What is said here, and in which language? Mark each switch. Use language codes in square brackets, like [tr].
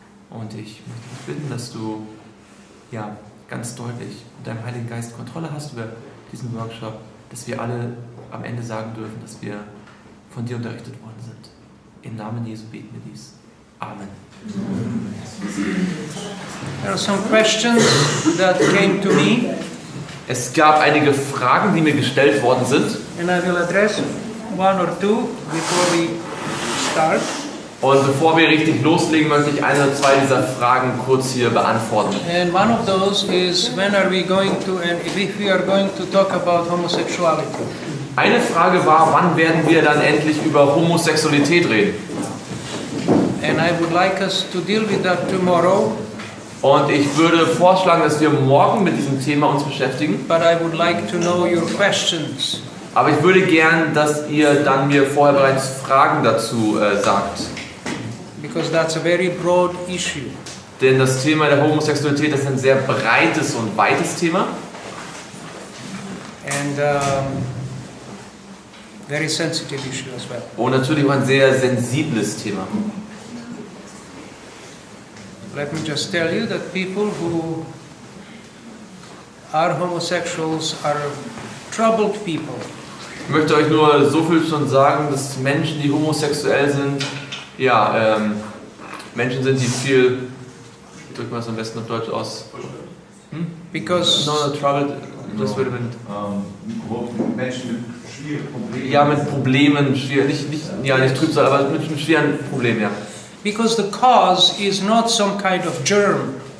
[de] Und ich möchte dich bitten, dass du ganz deutlich mit deinem Heiligen Geist Kontrolle hast über diesen Workshop, dass wir alle am Ende sagen dürfen, dass wir von dir unterrichtet worden sind. Im Namen Jesu beten wir dies. Amen. [en] There are some questions that came to me. [de] Es gab einige Fragen, die mir gestellt worden sind. [en] And I will address one or two before we start. [de] Und bevor wir richtig loslegen, möchte ich eine oder zwei dieser Fragen kurz hier beantworten. [en] And one of those is, when are we going to, and if we are going to talk about homosexuality? [de] Eine Frage war, wann werden wir dann endlich über Homosexualität reden? [en] And I would like us to deal with that tomorrow. [de] Und ich würde vorschlagen, dass wir morgen mit diesem Thema uns beschäftigen. [en] But I would like to know your questions. [de] Aber ich würde gern, dass ihr dann mir vorher bereits Fragen dazu sagt. [en] Because that's a very broad issue. [de] Denn das Thema der Homosexualität ist ein sehr breites und weites Thema. [en] And very sensitive issue as well. [de] Und natürlich auch ein sehr sensibles Thema. [en] Let me just tell you that people who are homosexuals are troubled people. [de] Ich möchte euch nur so viel schon sagen, dass Menschen, die homosexuell sind, Menschen sind, die viel, wie drückt man das am besten auf Deutsch aus? [en] Because [de] No, troubled, das würde man... Menschen mit schwierigen Problemen. Ja, mit Problemen, nicht Trübsal, aber mit einem schweren Problem, ja. [en] Because the cause is not some kind of germ.